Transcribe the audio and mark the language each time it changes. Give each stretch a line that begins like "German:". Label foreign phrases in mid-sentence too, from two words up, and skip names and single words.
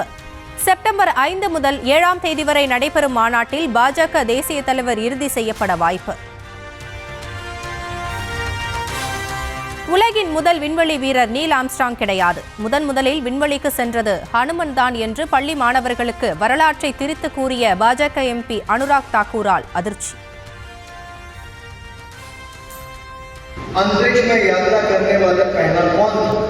Tamil: செப்டம்பர் 5 முதல் 7ஆம் தேதி வரை நடைபெறும் மாநாட்டில் பாஜக தேசிய தலைவர் இறுதி செய்யப்பட வாய்ப்பு. உலகின் முதல் விண்வெளி வீரர் நீல் ஆம்ஸ்ட்ராங் கிடையாது. முதலில் விண்வெளிக்கு சென்றது ஹனுமன் தான் என்று பள்ளி மாணவர்களுக்கு வரலாற்றை திரித்து கூறிய பாஜக MP அனுராக் தாக்கூரால் அதிர்ச்சி.
Hindi: अंतरिक्ष में यात्रा करने वाला पहला कौन था?